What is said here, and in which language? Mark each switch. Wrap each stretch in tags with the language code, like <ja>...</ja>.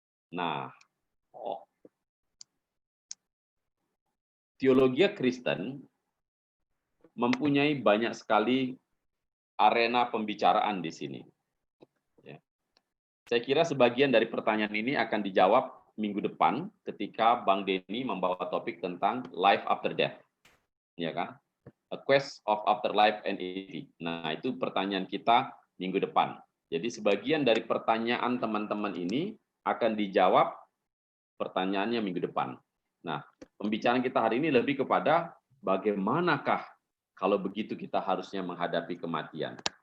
<id>Nah, teologi Kristen mempunyai banyak sekali arena pembicaraan di sini. Ya. Saya kira sebagian dari pertanyaan ini akan dijawab minggu depan ketika Bang Denny membawa topik tentang</id> <en>life after death.</en> <id>Ya kan?</id> <en>A quest of afterlife and eternity.</en> <id>Nah, itu pertanyaan kita minggu depan. Jadi sebagian dari pertanyaan teman-teman ini akan dijawab pertanyaannya minggu depan. Nah, pembicaraan kita hari ini lebih kepada bagaimanakah kalau begitu kita harusnya menghadapi kematian.</id>